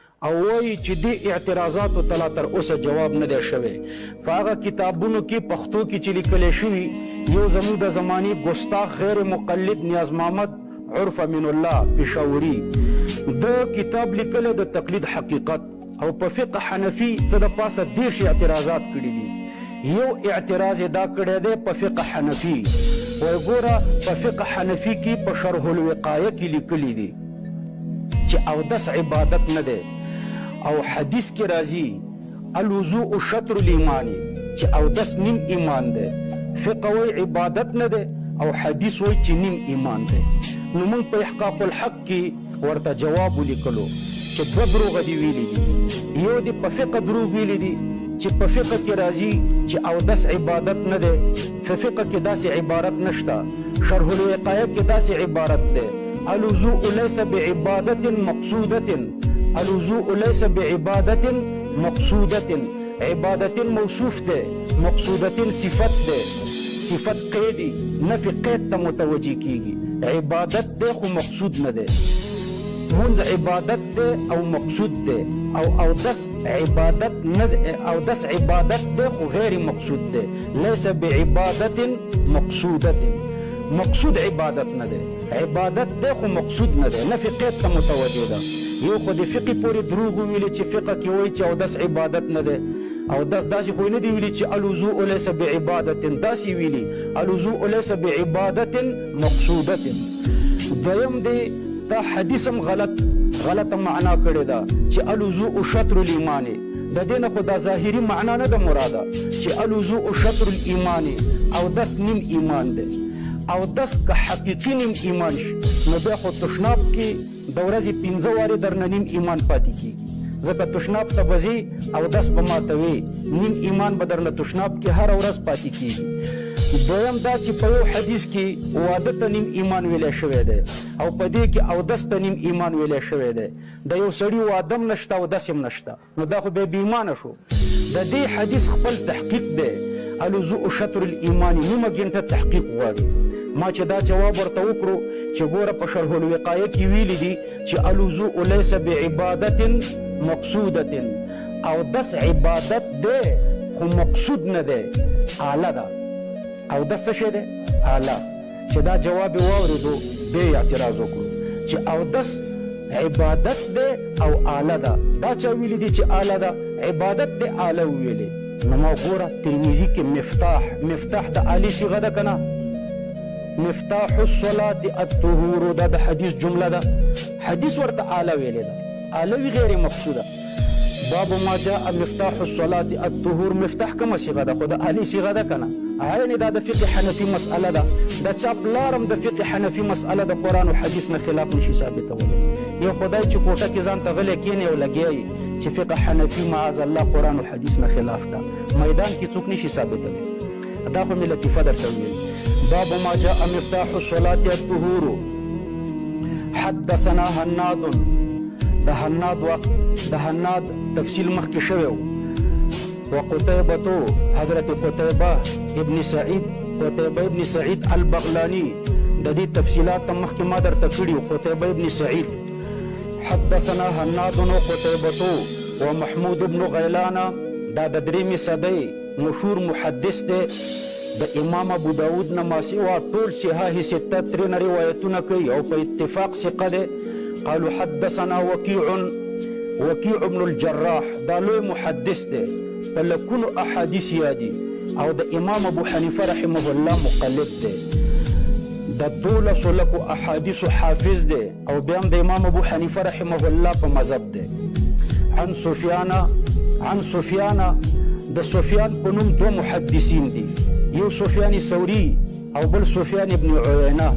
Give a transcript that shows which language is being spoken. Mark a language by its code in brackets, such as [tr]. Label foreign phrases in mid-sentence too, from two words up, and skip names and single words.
[ps] او وایي چې دې اعتراضاتو ته لا تر اوسه جواب نه دی شوی. په هغه کتابونو کې پښتو کې چې لیکلی شوي، یو زموږ د زمانې ګستاخ غیر مقلد نیاز محمد عرف من الله پېښوري د کتاب لیکلی د تقلید حقیقت، او په فقه حنفي څه د پاسه 30 اعتراضات کړي دي. یو اعتراض یې دا کړی دی په فقه حنفي. وایي ګوره په فقه حنفي کې په شرح الوقایه کې لیکلي دي چې اودس عبادت نه دی، او حدیث کې راځي [ar] الوضوء شطر الایمان [ps] چې اودس نیم ایمان دی. فقه وایي عبادت نه دی او حدیث وایي چې نیم ایمان دی. نو موږ په احقاق الحق کې ورته جواب ولیکلو چې دوه دروغه دي ویلي دي. یو دې په فقه دروغ ویلي دي چې په فقه کې راځي چې اودس عبادت نه دی. په فقه کې داسې عبارت نشته. شرح الوقایه کې داسې عبارت دی [ar] الوضوء ليس بعبادة مقصودة. الوضوء ليس بعبادة مقصودة. [ps] عبادة موصوف ده، مقصودة صفت ده، صفت قیدی نفی قید تا متوجه کیگی. عبادت ده خو مقصود نه ده. منز عبادت ده او مقصود ده، او دس عبادت نه ده، او دس عبادت ده خو غیر مقصود ده. [ar] ليس بعبادة مقصودة. [ps] مقصود عبادت نه ده، عبادت ده خو مقصود نه ده، نفی قید تا متوجه ده. یو خو د فقه پورې دروغ ویلي چې فقه کې وایي چې اودس عبادت نه ده. اودس داسې خو نه دی ویلي چې [ar] الوضوء ليس بعبادة، [ps] داسې ویلي [ar] الوضوء ليس بعبادة مقصودة. [ps] دویم دی دا حدیث هم غلطه معنا کړې ده چې [ar] الوضوء شطر الایمان. [ps] د دې نه خو دا ظاهري معنا نه ده مراده چې [ar] الوضوء شطر الایمان، [ps] اودس نیم ایمان دی. اودس که حقیقي نیم ایمان شي نو بیا خو تشناب کې د ورځې 15 وارې درنه نیم ایمان پاتې کېږي. ځکه تشناب ته به ځې اودس به ماتوې، نیم ایمان به درنه تشناب کې هره ورځ پاتې کېږي. دویم دا چې په یو حدیث کې واده ته نیم ایمان ویلی شوی دی، او په دې کې اودس ته نیم ایمان ویلی شوی دی. د یو سړي واده هم نشته اودس هم نشته، نو دا خو بیا بې ایمانه شو. د دې حدیث خپل تحقیق دی [ar] الوضوء شطر الایمان، [ps] نیمه ګنټه تحقیق غواړي. ما چې دا جواب ورته وکړو چې ګوره په شرح الوقایه کې ویلي دي چې [ar] الوضوء ليس بعبادة مقصودة. [ps] اودس عبادت دی خو مقصود نه دی، آله ده. اودس څه شی دی؟ آله. چې دا جواب یې واورېدو بیا اعتراض وکړو چې اودس عبادت دی او آله ده. دا چا ویلي دي چې آله ده؟ عبادت دی آله وویلې. نو ما ګوره ترمذي کې مفتاح د آلې صیغه ده که نه؟ [ar] مفتاح الصلاة الطهور، [ps] دا د حدیث جمله ده. حدیث ورته آله ویلې ده، آله وی غیر مقصوده. [ar] باب ما جاء مفتاح الصلاة الطهور، [ps] مفتاح کومه صیغه ده؟ خو د آلې صیغه ده که نه؟ عین دا د فقه حنفي مسأله ده. د چا پلارم د فقه حنفي مسأله د قرآن او حدیث نه خلاف نشي ثابتولی. یو خدای چې کوټه کې ځان ته غلی کښېني او لګیایي چې فقه حنفي [ar] معاذ الله [ps] قرآن او حدیث نه خلاف ده، میدان کې څوک نشي ثابتولی. دا خو مې لطیفه درته ویل. [ar] باب ما جاء مفتاح الصلاة الطهور. حدثنا هناد، [ps] د هناد تفصیل مخکې شوی و. وقتيبة، حضرت قتيبة ابن سعيد البغلاني، د دې تفصیلات مخکې ما درته کړي و. قتيبة ابن سعيد. [ar] حدثنا هناد وقتيبة ومحمود بن غيلان، [ps] دا د 3 صدۍ مشهور محدث دی. د امام ابو داود نه ما سوا ټول [ar] صحاح سته [ps] ترېنه روایتونه کوي او په اتفاق ثقه دی. [ar] قالوا حدثنا وكيع بن الجراح، [ps] دا لوی محدث دی، په لکونو احادیث یادي، او د امام ابو حنیفه [ar] رحمه الله [ps] مقلد دی. د 12 لکو احادیث حافظ دی، او بیا هم د امام ابو حنیفه [ar] رحمه الله [ps] په مذهب دی. عن سفیان، د سفیان په نوم 2 محدثین دي، یو سفیان ثوری او بل سفیان ابن عیینه.